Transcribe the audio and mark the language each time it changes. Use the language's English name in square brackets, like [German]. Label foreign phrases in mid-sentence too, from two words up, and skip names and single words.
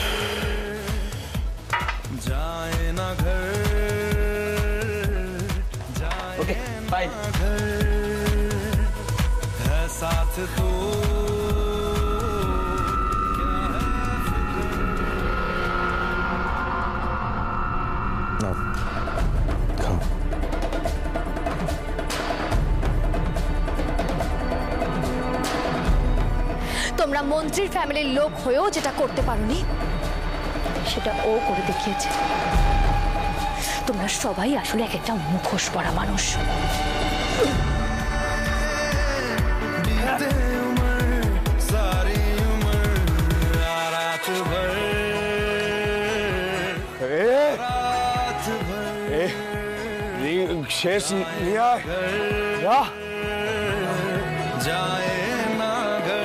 [Hindi] जाए ना घर, [English] okay bye. [Hindi] साथ तो [Bangla] নাও খাও। তোমরা মন্ত্রীর ফ্যামিলির লোক হয়েও যেটা করতে পারোনি সেটা ও করে দেখিয়েছে। তোমরা সবাই আসলে এক একটা মুখোশ পরা মানুষ। [Hindi] बीते उम्र सारी उम्र रात भर रात भर [Bangla] শেষ [Hindi] जाए ना घर